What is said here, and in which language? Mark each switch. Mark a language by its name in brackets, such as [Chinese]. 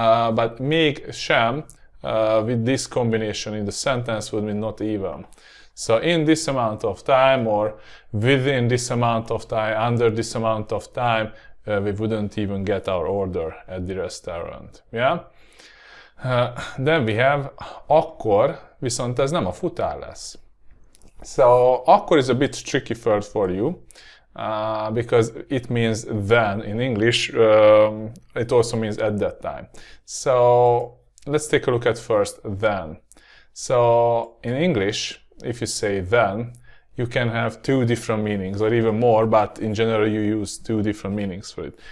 [English] But még sem with this combination in the sentence would mean not even. So in this amount of time or within this amount of time, under this amount of time, we wouldn't even get our order at the restaurant, yeah? Then we have [Hungarian] akkor, viszont ez nem a futár lesz. [English] So akkor is a bit tricky for you because it means then in English. It also means at that time. So let's take a look at first then. So in English, if you say then, you can have two different meanings or even more, but in general you use two different meanings for it.